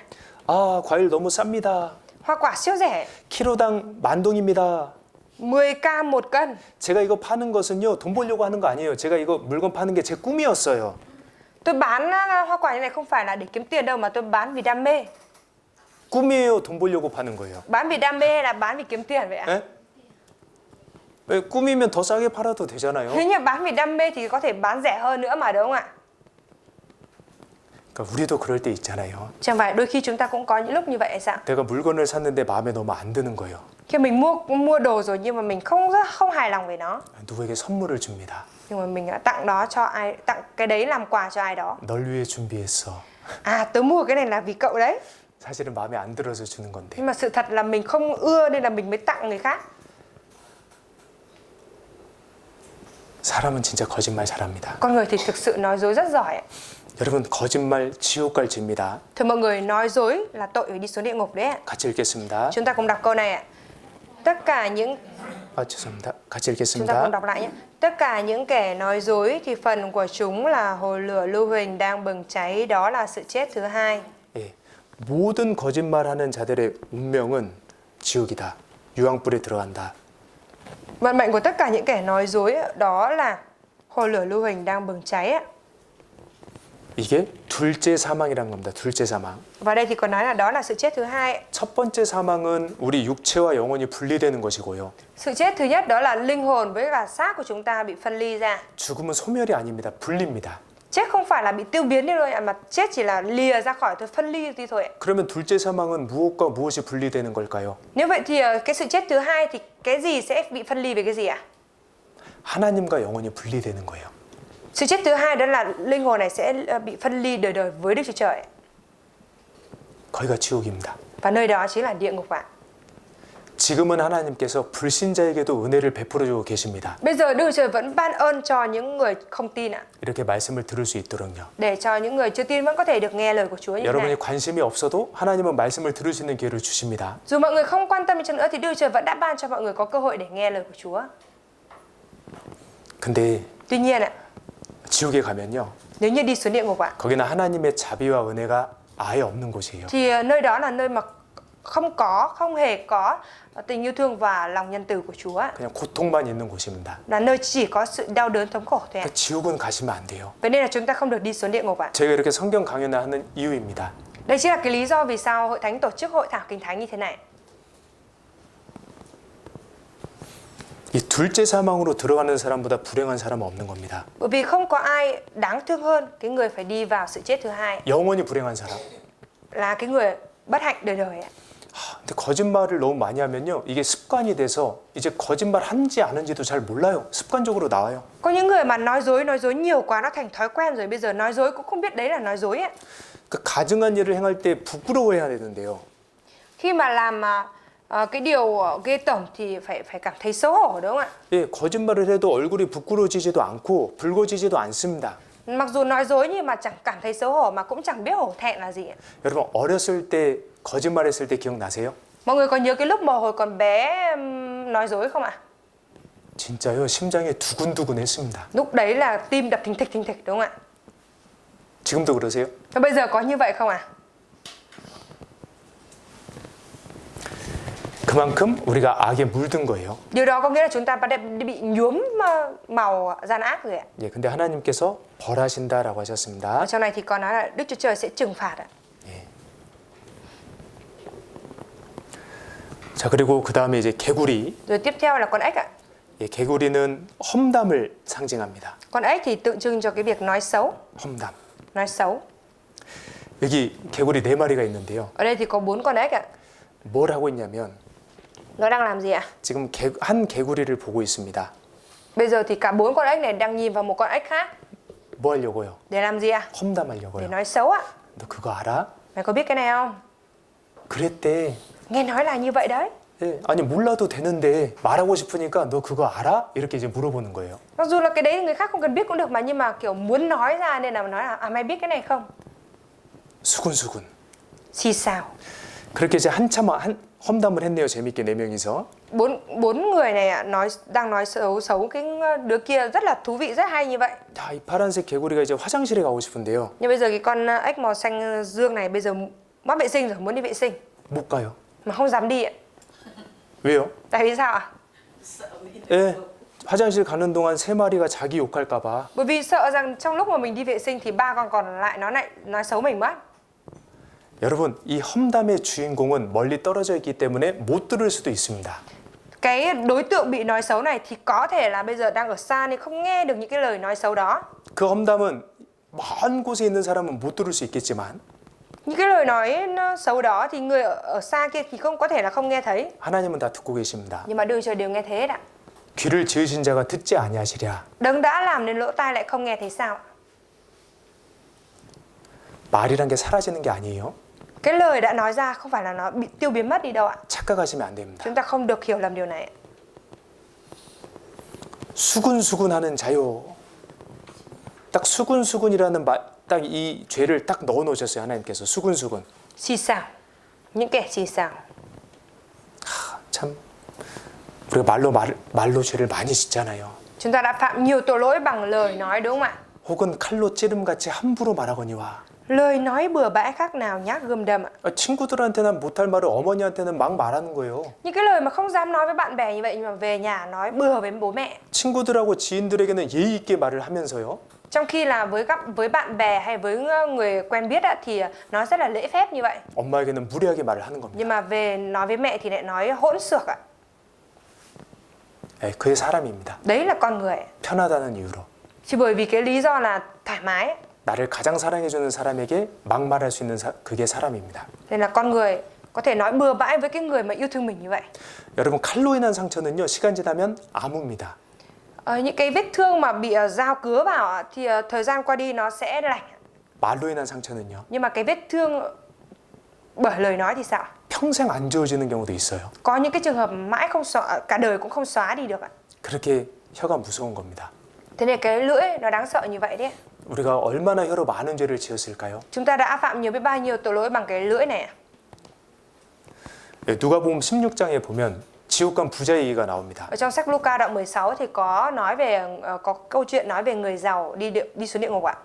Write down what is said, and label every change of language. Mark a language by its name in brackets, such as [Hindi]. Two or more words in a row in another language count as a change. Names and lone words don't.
[Korean] 아, 과일 너무 쌉니다. [Vietnamese] Hoa quả siêu rẻ, [Korean] 키로당 10,000동입니다. [Vietnamese] 10k một cân. [Korean] 제가 이거 파는 것은요 돈 벌려고 하는 거 아니에요. 제가 이거 물건 파는 게 제 꿈이었어요. [Vietnamese] Tôi bán hoa quả như này không phải là để kiếm tiền đâu mà tôi bán vì đam mê. [Korean] 꿈이에요. 돈 벌려고 파는 거예요. [Vietnamese] Bán vì đam mê hay là bán vì kiếm tiền vậy ạ? [Korean] 에? 왜 꿈이면 더 싸게 팔아도 되잖아요. [Vietnamese] Nếu như bán vì đam mê thì có thể bán rẻ hơn nữa mà đúng không ạ? [Korean] 그러니까 우리도 그럴 때 있잖아요. [Vietnamese] Chẳng phải đôi khi chúng ta cũng có những lúc như vậy hay sao? [Korean] 내가 물건을 샀는데 마음에 너무 안 드는 거예요. [Vietnamese] Khi mình mua đồ rồi nhưng mà mình không hài lòng về nó, [Korean] 누구에게 선물을 줍니다. [Vietnamese] nhưng mà mình đã tặng đó cho ai, tặng cái đấy làm quà cho ai đó. [Korean] 널 위해 준비했어. [Vietnamese] À, tớ mua cái này là vì cậu đấy. [Korean] 사실은 마음에 안 들어서 주는 건데. [Vietnamese] Nhưng mà sự thật là mình không ưa nên là mình mới tặng người khác. [Korean] 사람은 진짜 거짓말 잘합니다. [Vietnamese] Con người thì thực sự nói dối rất giỏi. [Korean] 여러분 거짓말 지옥 갈 죄입니다. [Vietnamese] Thưa mọi người, nói dối là tội phải đi xuống địa ngục đấy ạ. [Korean] 같이 읽겠습니다. [Vietnamese] Chúng ta cùng đọc câu này ạ. Tất cả những [Korean] 아 죄송합니다. 같이 [Vietnamese] Chúng ta [Korean] 읽겠습니다. [Vietnamese] cùng đọc lại nhé. Tất cả những kẻ nói dối thì phần của chúng là hồ lửa lưu huỳnh đang bừng cháy, đó là sự chết thứ hai. [Korean] 예, 모든 거짓말하는 자들의 운명은 지옥이다. 유황불에 들어간다. [Vietnamese] Vận mệnh của tất cả những kẻ nói dối đó là hồ lửa lưu huỳnh đang bừng cháy ạ. [Korean] 이게 둘째 사망이란 겁니다. 둘째 사망. [Vietnamese] Và đây thì còn nói là đó là sự chết thứ hai. [Korean] 첫 번째 사망은 우리 육체와 영혼이 분리되는 것이고요. [Vietnamese] Sự chết thứ nhất đó là linh hồn với cả xác của chúng ta bị phân ly ra. [Korean] 죽음은 소멸이 아닙니다. 분리입니다. [Vietnamese] Chết không phải là bị tiêu biến đi thôi ạ, mà chết chỉ là lìa ra khỏi thôi, phân ly đi thôi ạ. [Korean] 그러면 둘째 사망은 무엇과 무엇이 분리되는 걸까요? [Vietnamese] Nếu vậy thì cái sự chết thứ hai thì cái gì sẽ bị phân ly về cái gì ạ? [Korean] 하나님과 영혼이 분리되는 거예요. [Vietnamese] Sự chết thứ hai đó là linh hồn này sẽ bị phân ly đời đời với Đức Chúa Trời. [Korean] 거기가 지옥입니다. [Vietnamese] Và nơi đó chính là địa ngục ạ. [Korean] 지금은 하나님께서 불신자에게도 은혜를 베풀어 주고 계십니다. [Vietnamese] Bây giờ Đức Chúa Trời vẫn ban ơn cho những người không tin ạ. [Korean] 이렇게 말씀을 들을 수 있도록요. [Vietnamese] Để cho những người chưa tin vẫn có thể được nghe lời của Chúa như thế này. [Korean] 여러분이 관심이 없어도 하나님은 말씀을 들을 수 있는 기회를 주십니다. [Vietnamese] Dù mọi người không quan tâm đi chăng nữa thì Đức Chúa Trời vẫn đã ban cho mọi người có cơ hội để nghe lời của Chúa. [Korean] 근데 [Vietnamese] Tuy nhiên ạ, [Korean] 지옥에 가면요. [Vietnamese] nếu như đi xuống địa ngục ạ, [Korean] 거기는 하나님의 자비와 은혜가 아예 없는 곳이에요. [Vietnamese] thì nơi đó là nơi mà không hề có tình yêu thương và lòng nhân từ của Chúa ạ. [Korean] 그냥 고통만 있는 곳입니다. [Vietnamese] Là nơi chỉ có sự đau đớn thống khổ thôi ạ. [Korean] 그러니까 지옥은 가시면 안 돼요. [Vietnamese] Vậy nên là chúng ta không được đi xuống địa ngục ạ. [Korean] 제가 이렇게 성경 강연을 하는 이유입니다. [Vietnamese] Đây chính là cái lý do vì sao Hội Thánh tổ chức hội thảo Kinh Thánh như thế này. [Korean] 이 둘째 사망으로 들어가는 사람보다 불행한 사람은 없는 겁니다. [Vietnamese] Bởi vì không có ai đáng thương hơn cái người phải đi vào sự chết thứ hai, [Korean] 영원히 불행한 사람. [Vietnamese] là cái người bất hạnh đời đời ạ. [Korean] 근데 거짓말을 너무 많이 하면요. 이게 습관이 돼서 이제 거짓말 한지 안 한지도 잘 몰라요. 습관적으로 나와요. [Vietnamese] Có những người mà nói dối nhiều quá nó thành thói quen rồi, bây giờ nói dối cũng không biết đấy là nói dối ạ. [Korean] 그 가증한 일을 행할 때 부끄러워해야 되는데요. [Vietnamese] Khi mà làm cái điều ghê tởm thì phải cảm thấy xấu hổ đúng không ạ? [Korean] 예, 거짓말을 해도 얼굴이 부끄러워지지도 않고 붉어지지도 않습니다. [Vietnamese] Mặc dù nói dối nhưng mà chẳng cảm thấy xấu hổ mà cũng chẳng biết hổ thẹn là gì ạ. [Korean] 여러분 어렸을 때 거짓말했을 때 기억나세요? [Vietnamese] Mọi người có nhớ cái lúc mà hồi còn bé nói dối không ạ? [Korean] 진짜요. 심장이 두근두근했습니다. [Vietnamese] Lúc đấy là tim đập thình thịch đúng không ạ? [Korean] 지금도 그러세요? [Vietnamese] Và bây giờ có như vậy không ạ? [Korean] 그만큼 우리가 악에 물든 거예요. [Vietnamese] Điều đó có nghĩa là chúng ta bị nhuốm màu gian ác rồi ạ. [Korean] 예, 근데 하나님께서 벌하신다라고 하셨습니다. [Vietnamese] Ở trong này thì có nói là Đức Chúa Trời sẽ trừng phạt ạ. [Korean] 자, 그리고 그 다음에 이제 개구리. [Vietnamese] Rồi tiếp theo là con ếch ạ. [Korean] 예, 개구리는 험담을 상징합니다. [Vietnamese] Con ếch thì tượng trưng cho cái việc nói xấu. [Korean] 험담. [Vietnamese] Nói xấu. [Korean] 여기 개구리 4마리가 있는데요. [Vietnamese] Ở đây thì có 4 con ếch ạ. [Korean] 뭘 하고 있냐면 [Vietnamese] Nó đang làm gì ạ? [Korean] 지금 한 개구리를 보고 있습니다. [Vietnamese] Bây giờ thì cả 4 con ếch này đang nhìn vào một con ếch khác. [Korean] 뭐 하려고요? [Vietnamese] Để làm gì ạ? Để [Korean] 험담하려고요. [Vietnamese] nói xấu ạ. [Korean] 너 그거 알아? [Vietnamese] Mày có biết cái này không? [Korean] 그랬대. [Vietnamese] Nghe nói là như vậy đấy. [Korean] 예, 아니 몰라도 되는데 말하고 싶으니까 너 그거 알아? 이렇게 이제 물어보는 거예요. [Vietnamese] Mặc dù là cái đấy người khác không cần biết cũng được mà, nhưng mà kiểu muốn nói ra nên là nói là mày biết cái này không? [Korean] 수군수군. [Vietnamese] Xì xào. [Korean] 그렇게 이제 한참 험담을 했네요. 재밌게 네 명이서. [Vietnamese] Bốn người này ạ, đang nói xấu cái đứa kia rất là thú vị, rất hay như vậy. [Korean] 자, 이 파란색 개구리가 이제 화장실에 가고 싶은데요. [Vietnamese] Nhưng bây giờ cái con ếch màu xanh dương này bây giờ mắc vệ sinh rồi, muốn đi vệ sinh [Korean] 못 가요. [Vietnamese] mà không dám đi ạ. [Korean] 왜요? [Vietnamese] Tại vì sao ạ? [Korean] 예, 화장실 가는 동안 세 마리가 자기 욕할까 봐. [Vietnamese] Bởi vì sợ rằng trong lúc mà mình đi vệ sinh thì 3 con còn lại nói xấu mình mất. [Korean] 여러분, 이 험담의 주인공은 멀리 떨어져 있기 때문에 못 들을 수도 있습니다. [Vietnamese] Cái đối tượng bị nói xấu này thì có thể là bây giờ đang ở xa nên không nghe được những cái lời nói xấu đó. [Korean] 그 험담은 먼 곳에 있는 사람은 못 들을 수 있겠지만 [Vietnamese] Những cái lời nói xấu đó thì người ở xa kia thì không có thể là không nghe thấy. [Korean] 하나님은 다 듣고 계십니다. [Vietnamese] Nhưng mà Đức Trời đều nghe thấy hết ạ. [Korean] 귀를 지으신 자가 듣지 아니하시랴. [Vietnamese] Đấng đã làm nên lỗ tai lại không nghe thấy sao? [Korean] 말이란 게 사라지는 게 아니에요. [Vietnamese] Cái lời đã nói ra không phải là nó bị tiêu biến mất đi đâu ạ. [Korean] 착각하시면 안 됩니다. [Vietnamese] Chúng ta không được hiểu lầm điều này. [Korean] 수군수군하는 자요. 딱 수군수군이라는 딱 이 죄를 딱 넣어 놓으셨어요. 하나님께서 수군수군. [Vietnamese] Xì xào. Những kẻ xì xào. [Korean] 참 우리가 말로 죄를 많이 짓잖아요. [Vietnamese] Chúng ta đã phạm nhiều tội lỗi bằng lời nói đúng không ạ? [Korean] 혹은 칼로 찌름같이 함부로 말하거니와. [Vietnamese] Lời nói bừa bãi khác nào nhát gươm đâm ạ. [Korean] 친구들한테는 못할 말을 어머니한테는 막 말하는 거예요. [Vietnamese] Những cái lời mà không dám nói với bạn bè như vậy nhưng mà về nhà nói bừa với bố mẹ. [Korean] 친구들하고 지인들에게는 예의 있게 말을 하면서요. [Vietnamese] Trong khi là với bạn bè hay với người quen biết thì nó rất là lễ phép như vậy. [Korean] 엄마에게는 무례하게 말을 하는 겁니다. [Vietnamese] Nhưng mà về nói với mẹ thì lại nói hỗn xược ạ. [Korean] 네, 그게 사람입니다. [Vietnamese] Đấy là con người. [Korean] 편하다는 이유로. [Vietnamese] Chỉ bởi vì cái lý do là thoải mái. [Korean] 나를 가장 사랑해주는 사람에게 막말할 수 있는 그게 사람입니다. [Vietnamese] Nên là con người có thể nói bừa bãi với cái người mà yêu thương mình như vậy. [Korean] 여러분 칼로 인한 상처는요 시간 지나면 아무입니다. [Vietnamese] Những cái vết thương mà bị dao cứa vào thì thời gian qua đi nó sẽ lành. [Korean] 말로 인한 상처는요 [Vietnamese] Nhưng mà cái vết thương bởi lời nói thì sao? [Korean] 평생 안 지워지는 경우도 있어요. [Vietnamese] Có những cái trường hợp mãi không xóa, cả đời cũng không xóa đi được ạ. [Korean] 그렇게 혀가 무서운 겁니다. [Vietnamese] Thế nên cái lưỡi nó đáng sợ như vậy đấy. [Korean] 우리가 얼마나 혀로 많은 죄를 지었을까요? [Vietnamese] Chúng ta đã phạm nhiều biết bao nhiêu tội lỗi bằng cái lưỡi này ạ. [Korean] 누가복음 16장에 보면 지옥 간 부자 얘기가 나옵니다. [Vietnamese] Ở trong sách Luca đoạn 16 thì có nói về có câu chuyện nói về người giàu đi xuống địa ngục ạ.